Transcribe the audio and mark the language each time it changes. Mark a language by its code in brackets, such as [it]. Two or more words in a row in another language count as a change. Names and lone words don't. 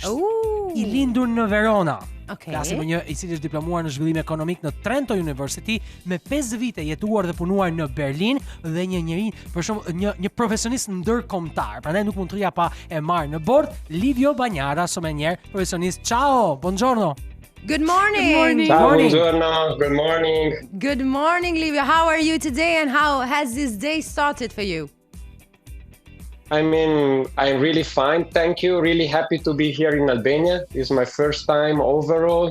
[sq] I lindur në Verona. Flasim për një i cili është diplomuar në zhvillim ekonomik në Trento University, me 5 vite jetuar dhe punuar në Berlin dhe një njeri, për shembull, një profesionist ndërkombëtar. Prandaj nuk mund të rria pa e marrë në bord Livio Bagnara, sommelier profesionist. [it] Ciao, buongiorno. [en] Good morning. Good morning. [it] Ciao, [en] buongiorno. Good morning. Good morning, Livio. How are you today and how has this day started for you? I mean, I'm really fine, thank you. Really happy to be here in Albania. It's my first time overall.